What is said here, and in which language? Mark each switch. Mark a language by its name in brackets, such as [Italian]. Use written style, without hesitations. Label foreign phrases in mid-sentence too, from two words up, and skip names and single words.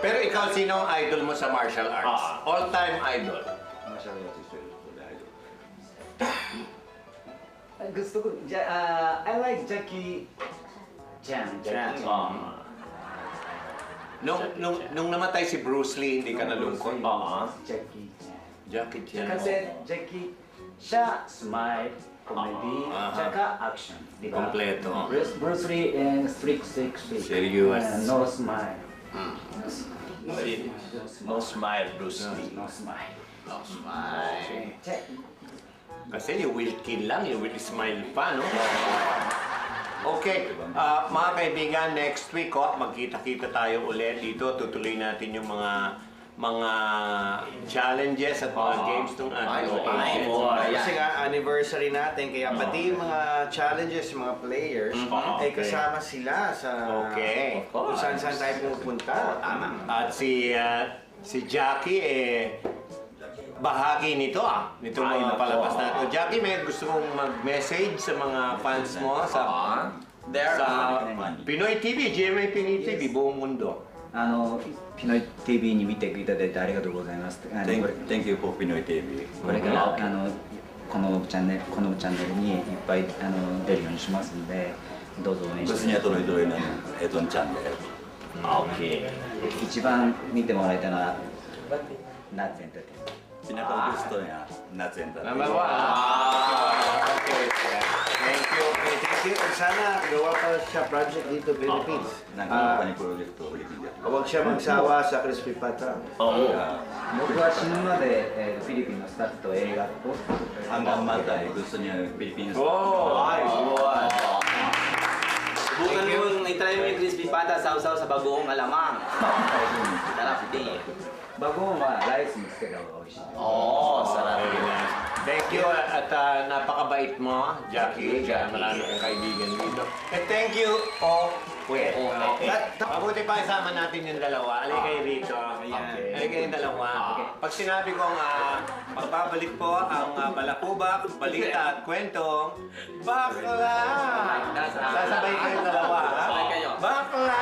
[Filipino] ikaw, sino ang idol mo sa martial arts? [English] All-time idol. Martial arts is the idol. [Filipino] Gusto ko, [English] I like Jackie Chan. Jackie Chan. [Filipino] Nung namatay si Bruce Lee, hindi ka nalungkot? Jackie Chan. Jackie Chan. Kasi Jackie siya [English] smile, comedy, [Filipino] tsaka action. Di ba? Kompleto. [English] Bruce Lee and strict. Serious. No smile. No smile, Bruce Lee. No smile. No smile. Check. Kasi you will kill lang, you will smile pa, no? [Filipino] Okay, mga kaibigan, next week, magkita-kita tayo ulit dito. Tutuloy natin yung mga challenges at mga games ng Kasi nga, anniversary natin, kaya pati yung mga challenges, yung mga players, ay kasama sila sa kung saan-saan tayo pupunta. At si Jackie, bahagi nito nitong mga palabas na ito. Jackie, may gusto mong mag-message sa mga fans mo sa Pinoy TV, GMA Pinoy TV, buong mundo. [Japanese] Pinoy TV に見ていただいてありがとうございます。 [English] Thank you for Pinoy TV. [Japanese] これからこのチャンネルにいっぱい出るようにしますので、どうぞ応援してください。 [Filipino] tuloy-tuloy ng itong channel. Okay. [Japanese] 一番見てもらいたいのはナッツエンターテインメント。 [Filipino] Pinaka-gusto niya, [English] Nuts and Number one. Okay. Thank you. Thank you. [Filipino] Sana gawa pa siya project dito Philippines. [English] Project to Philippines. [Filipino] Huwag siya magsawa sa Crispy Pata. [Japanese] 僕は死ぬまでフィリピンのスタッフと映画を [Filipino] Hanggang matay, gusto niya Philippines. Subukan mo yung itry mo yung crispy pata, sausaw sa bagoong alamang. Sarap din. [Japanese] bagoong はライスにつけた方が美味しい。 [Filipino] Sarap. [English] Very nice. Thank you [Filipino] at napakabait mo, [English] Jackie. [Filipino] Marami kang kaibigan dito. [English] And thank you, [Filipino] Pwede. Mabuti pa isama natin yung dalawa. Alay kayo rito. Alay kayong dalawa. Pag sinabi kong magbabalik po ang balakubak, balita at kwentong bakla. Sasabay kayong dalawa. Bakla.